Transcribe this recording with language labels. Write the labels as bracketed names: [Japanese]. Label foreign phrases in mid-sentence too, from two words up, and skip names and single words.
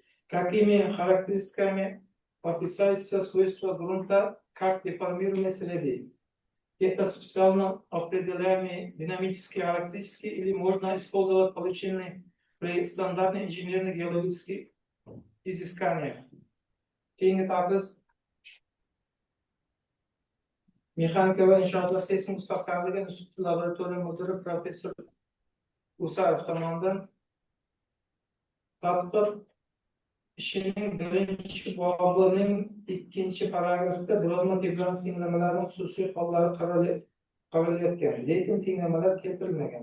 [Russian] Какими характеристиками описываются свойства грунта как деформируемой среды? Это специально определяемые динамические характеристики или можно использовать полученные при стандартных инженерных геологических изысканиях. [Uzbek] Keyingi tafsiz mexanika va inshootlar seysmik mustahkamligi instituti laboratoriya mudiri professor Usayev tomonidan tadqiqot ishining birinchi bobining ikkinchi paragrafida buralma tebranma tinglamalarning xususiy hollari qaralayotgan, lekin tinglamalar keltirilmagan.